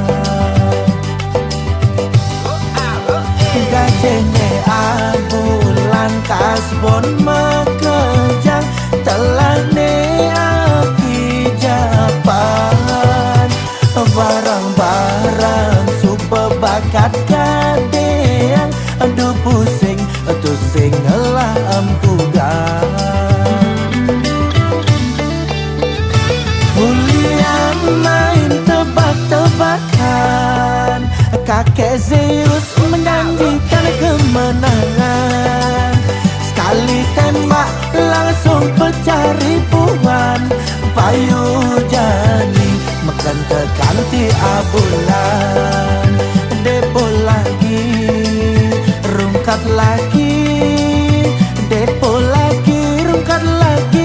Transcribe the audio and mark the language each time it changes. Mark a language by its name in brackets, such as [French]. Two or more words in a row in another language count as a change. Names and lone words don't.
[Balinese] Gajene abulan kasbon makejang telah ne aki japan. Barang-barang super bakat gadeang, aduh pusing, aduh sing ngelah ampugan. [Indonesian] Main tebak-tebakan, kakek Zeus menjanjikan kemenangan. Sekali tembak langsung pecah ribuan. [Balinese] Payu jani makan tekan ti abulan. [Indonesian] Depo lagi, rungkat lagi. Depo lagi, rungkat lagi.